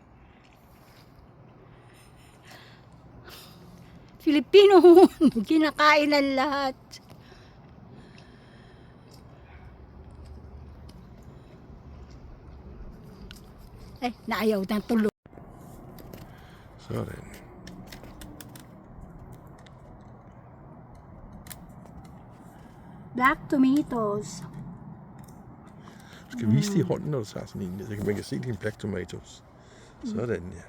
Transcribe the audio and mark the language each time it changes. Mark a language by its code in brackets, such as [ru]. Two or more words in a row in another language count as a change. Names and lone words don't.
[tl] Filipino, kinakain ang lahat. Ay, naayaw ng tulog. [da] Sådan. [en] Black tomatoes. [da] Du skal vise det i hånden, når du tager sådan en, så man kan se dine [en] black tomatoes. [da] Sådan, ja.